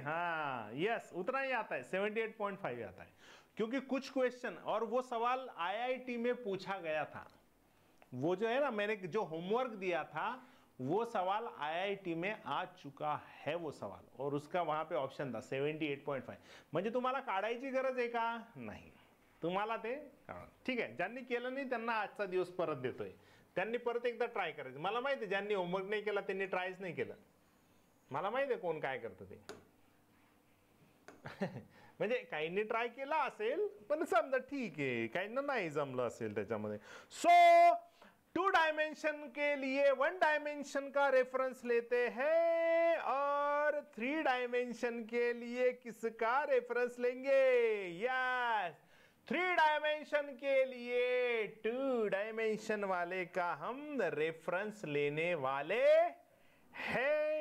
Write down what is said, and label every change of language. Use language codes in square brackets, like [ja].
[hi] हाँ यस, उतना ही आता है, 78.5 आता है. क्योंकि कुछ क्वेश्चन और वो सवाल आईआईटी में पूछा गया था. वो जो है ना, मैंने जो होमवर्क दिया था वो सवाल आईआईटी में आ चुका है वो सवाल, और उसका वहां पे ऑप्शन था 78.5. [mr] म्हणजे तुम्हाला काढायची गरज आहे का? नाही. तुम्हाला ते ठीक आहे. ज्यांनी केलं नाही त्यांना आजचा दिवस परत देतोय. त्यांनी परत एकदा ट्राय करायचं. मला माहिती आहे ज्यांनी होमवर्क नाही केला त्यांनी ट्रायच नाही केलं. मला माहिती आहे कोण काय करतं ते. म्हणजे काहींनी ट्राय केला असेल पण समजा ठीक आहे, काहींना नाही जमलं असेल त्याच्यामध्ये. [hi] सो 2 डायमेंशन के लिए 1 डायमेंशन का रेफरेंस लेते हैं और 3 डायमेंशन के लिए किसका रेफरेंस लेंगे? यस, 3 डायमेंशन के लिए 2 डायमेंशन वाले का हम रेफरेंस लेने वाले है.